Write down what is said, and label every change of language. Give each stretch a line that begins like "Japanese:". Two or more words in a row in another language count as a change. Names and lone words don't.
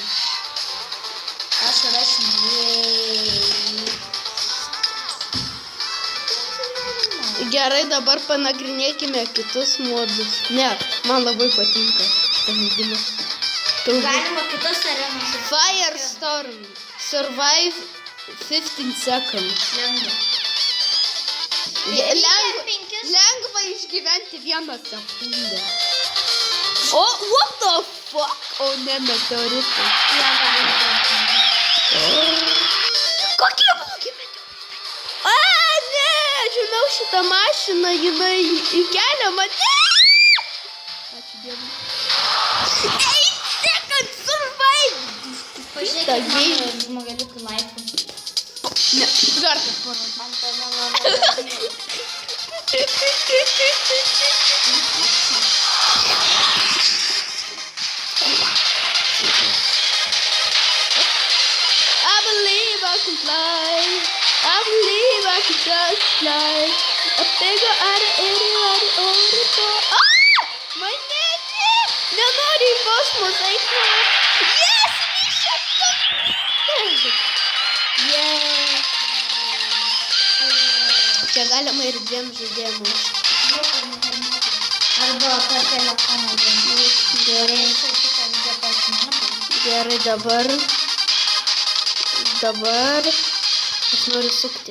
Lithuanian: Aš rašau. Gerai, dabar panagrinėkime kitus modus. Ne, man labai patinka šitas žaidimas. Galima kitos arenos.
English: Firestorm. Survive 15 seconds.
Lithuanian: Lengva išgyventi 1 sekundę. O,
English: what the fuck?
Lithuanian: O, ne, meteoritai. Kokie blogi meteoritai? A, ne, žinau šitą mašiną, jinai įkelia mane. Ačiū Dievui.
English: 8 seconds survive.
Lithuanian: Pažiūrėk, mano žmogeliukų laipų. Ne, gardas parodė.
English: I believe I can fly. I believe I can just fly. A figure out of anybody on the floor.
Lithuanian: Ah! Mane ne! Nenoriu į kosmosą eiti.
English: Yes! Mission completed! Yeah!
Lithuanian: Čia galima ir 2 žaidėjams. Arba per telefoną. Gerai, dabar aš noriu sukti.